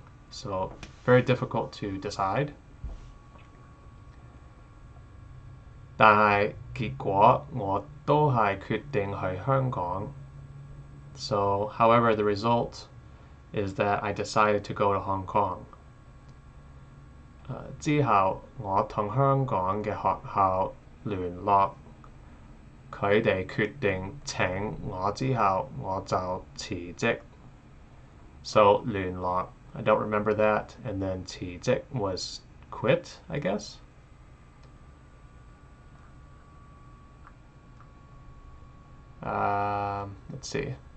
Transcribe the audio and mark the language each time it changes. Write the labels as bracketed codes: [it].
[en] So very difficult to decide. [yue] 但係結果我都係決定去香港. [en] So, however, the result is that I decided to go to Hong Kong. [yue] 之後我同香港嘅學校聯絡，佢哋決定請我之後我就辭職. [en] So 聯絡, I don't remember that, and then 辭職 was quit, I guess. Let's see.